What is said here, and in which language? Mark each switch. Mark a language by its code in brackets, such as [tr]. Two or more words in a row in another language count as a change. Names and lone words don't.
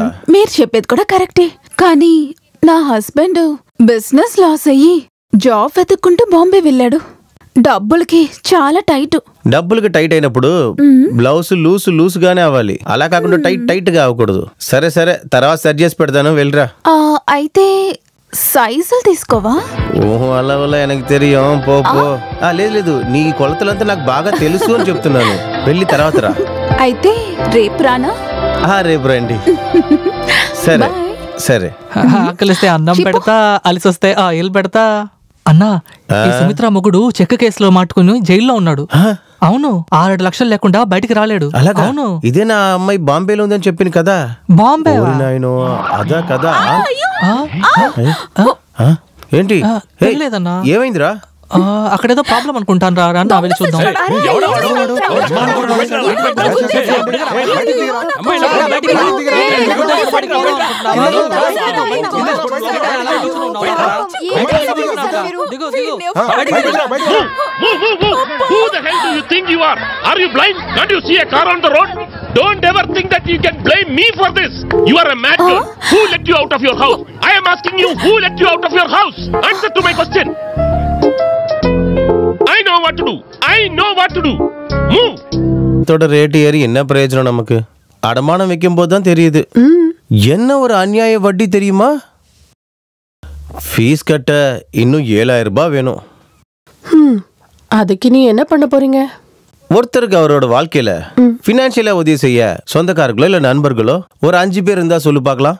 [te] మీరు చెప్పేది కూడా కరెక్టే, కానీ నా [en] husband business loss [te] అయ్యి జాబ్ వెతుక్కుంటూ బాంబే వెళ్ళాడు. డబ్బులకి చాలా టైట్. డబ్బులకి టైట్ అయినప్పుడు బ్లౌజ్ లూసుగానే అవ్వాలి, అలా కాకుండా టైట్ గా అవ్వకూడదు. సరే సరే, తర్వాత సెట్ చేసి పెడతాను, వెళ్ళరా. అయితే సైజులు తీసుకోవా? ఓహో, అలా వల్ల [ta] எனக்கு தெரியும், [te] పో. లేదు, నీ కొలతలంతా నాకు బాగా తెలుసు అని చెప్తున్నాను. వెళ్ళి తర్వాత రా. అయితే రేపు రానా? రేపు రండి. సరే సరే. ఆకలిస్తే అన్నం పెడతా, అలిసొస్తే ఆయిల్ పెడతా. అన్నా, ఈ సుమిత్ర మొగుడు చెక్క కేసులో మాట్టుకుని జైల్లో ఉన్నాడు. అవును, 6 లక్షలు లేకుండా బయటికి రాలేడు. అవును, ఇదే నా అమ్మాయి బాంబేలో ఉందని చెప్పింది కదా. బాంబే? అదా కదా. ఏంటి లేదన్నా, ఏమైందిరా? అక్కడేదో ప్రాబ్లం అనుకుంటాను రా, నా వెళ్ళి చూద్దాం. [en] Who the hell do you think you are? Are you blind? Can't you see a car on the road? Don't ever think that you can blame me for this. You are a mad girl. Who let you out of your house? I am asking you, who let you out of your house? Answer to my question. I know what to do. I know what to do. Move. [ta] தோட ரேட் ஏறி என்ன பிரயோஜனம் நமக்கு? அடமானம் வைக்கும் போது தான் தெரியுது என்ன ஒரு அநியாய வட்டி தெரியுமா? ஃபீஸ் கட்ட இன்னும் 7000 ரூபாய் வேணும். அதுக்கு நீ என்ன பண்ண போறீங்க? ஒருத்தருக்கு அவரோட வாழ்க்கையில பினான்சியலா உதவி செய்ய சொந்தக்காரர்களோ இல்ல நண்பர்களோ ஒரு 5 பேர் இருந்தா சொல்லு பார்க்கலாம்.